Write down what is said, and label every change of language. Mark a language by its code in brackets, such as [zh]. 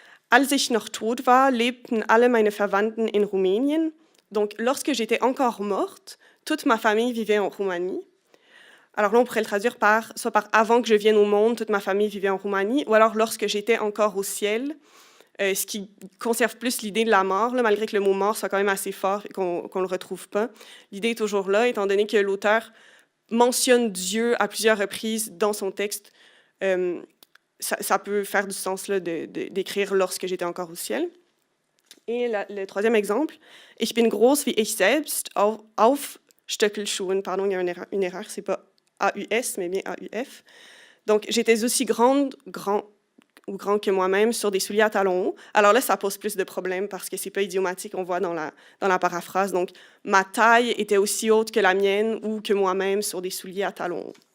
[de] Als ich noch tot war, lebten alle meine Verwandten in Rumänien. [fr] Donc, lorsque j'étais encore morte, toute ma famille vivait en Roumanie. Alors là, on pourrait le traduire soit par « avant que je vienne au monde, toute ma famille vivait en Roumanie », ou alors « lorsque j'étais encore au ciel », ce qui conserve plus l'idée de la mort, là, malgré que le mot « mort » soit quand même assez fort et qu'on ne le retrouve pas. L'idée est toujours là, étant donné que l'auteur mentionne Dieu à plusieurs reprises dans son texte. Ça peut faire du sens là, d'écrire « lorsque j'étais encore au ciel ». Et le troisième exemple, [de] « Ich bin groß wie ich selbst auf Stöckelschuhen ». [fr] Pardon, il y a une erreur, c'est pas AUS, mais bien AUF. Donc, j'étais aussi grand que moi-même sur des souliers à talons hauts. Alors là, ça pose plus de problèmes parce que c'est pas idiomatique, on voit dans la paraphrase. Donc, ma taille était aussi haute que la mienne ou que moi-même sur des souliers à talons hauts.